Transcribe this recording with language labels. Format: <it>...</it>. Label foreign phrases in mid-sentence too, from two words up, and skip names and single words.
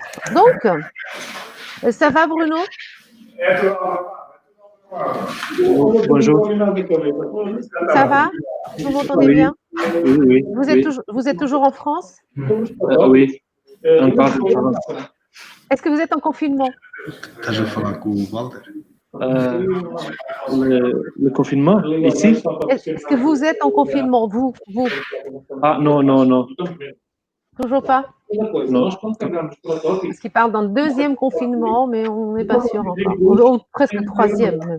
<fr>Donc, ça va, Bruno? Bonjour. Ça va? Vous m'entendez bien? Oui. Vous êtes toujours en France? Oui. Encore en France. Est-ce que vous êtes en confinement?</fr> <pt>Estás a falar com o Walter?</pt> <fr>Le confinement, ici? Est-ce que vous êtes en confinement, vous? Ah, non. Toujours pas? Non. Parce qu'il parle d'un deuxième confinement, mais on n'est pas sûr encore. Ou presque troisième, même.</fr>